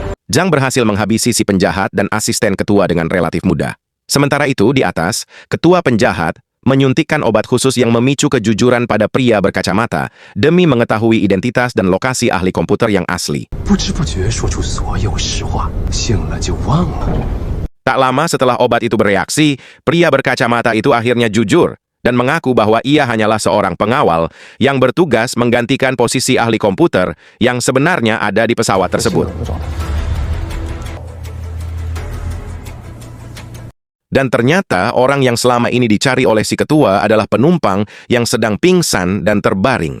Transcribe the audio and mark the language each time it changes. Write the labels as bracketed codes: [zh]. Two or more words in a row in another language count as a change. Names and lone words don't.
[id] Zhang berhasil menghabisi si penjahat dan asisten ketua dengan relatif mudah. Sementara itu, di atas, ketua penjahat menyuntikkan obat khusus yang memicu kejujuran pada pria berkacamata demi mengetahui identitas dan lokasi ahli komputer yang asli. [zh] 不知不觉说出所有实话，醒了就忘了。 [id] Tak lama setelah obat itu bereaksi, pria berkacamata itu akhirnya jujur dan mengaku bahwa ia hanyalah seorang pengawal yang bertugas menggantikan posisi ahli komputer yang sebenarnya ada di pesawat tersebut. Dan ternyata orang yang selama ini dicari oleh si ketua adalah penumpang yang sedang pingsan dan terbaring.